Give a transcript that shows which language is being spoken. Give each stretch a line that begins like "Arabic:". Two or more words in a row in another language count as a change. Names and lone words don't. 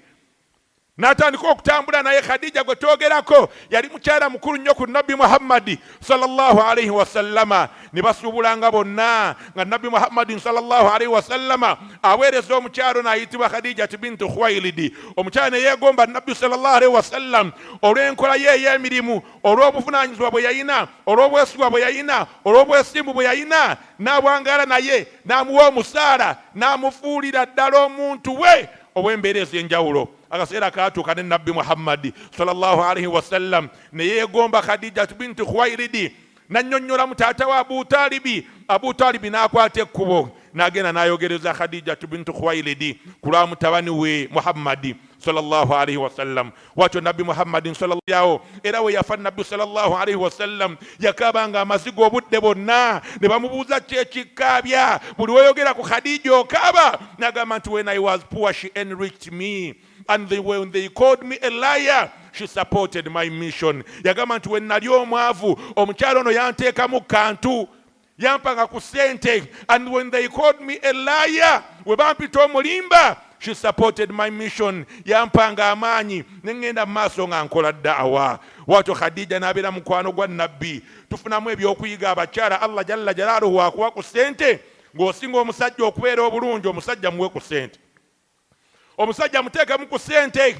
Ganda: N'atandika okutambula naye. Khadija gwe twogerako yali mukyala mukulu nnyo ku Nabbi Muhammadi
Arabic: صلى الله عليه وسلم.
Ganda: Ne basuubulanga bonna nga Nabbi Muhammadi
Arabic: صلى الله عليه وسلم
Ganda: aweereza omukyalo n'ayitibwa Khadijatu bintu Khuwailid. Omukyala ne yeegomba Nabbi
Arabic: صلى الله عليه وسلم
Ganda: olw'enkola ye ey'emirimu, olw'obuvunaanyizibwa bwe yayina, olw'obwesigwa bwe yayina, olw'obwesimbu bwe yayina. N'abwangaala naye n'amuwa omusaala, n'amufuulira ddala omuntu we obw'embeera ez'enjawulo. Akaseera kaatuuka ne Nabbi Muhammadi
Arabic: صلى الله عليه وسلم
Ganda: ne yeegomba Khadijatu bintu Khuwailid, n'annyonnyola mu taata wa Abu Talibi. Abu Talibi n'akwata ekkubo n'agenda n'ayogereza Khadijatu bintu Khuwailid ku lwa mutabani we Muhammadi
Arabic: صلى الله عليه وسلم.
Ganda: Watyo Nabbi Muhammadin sallallahu era we yafa Nabbi
Arabic: صلى الله عليه وسلم
Ganda: yakabanga amazigo obudde bonna. Ne bamubuuza kyekikaabya, buli weyogera ku Khadija okaba. N'agamba nti
English: when I was poor she enriched me, and when they called me a liar she supported my mission.
Ganda: Yagamba nti we nali omwavu omukyalo ono yanteekamu kantu, yampanga ku sente,
English: and when they called me a liar
Ganda: we bampita omulimba
English: she supported my mission,
Ganda: yampanga amaanyi nengenda mu maaso nga nkola da'awa. Watyo Khadija n'abeera mukwano gwa Nabbi. Tufunamu ebyokuyiga abakyala Allah
Arabic: جل جلاله
Ganda: akuwa ku sente. Ng'osinga omusajja okubeera obulungi, omusajja muwe ku sente, omusajja muteekemu ku sente.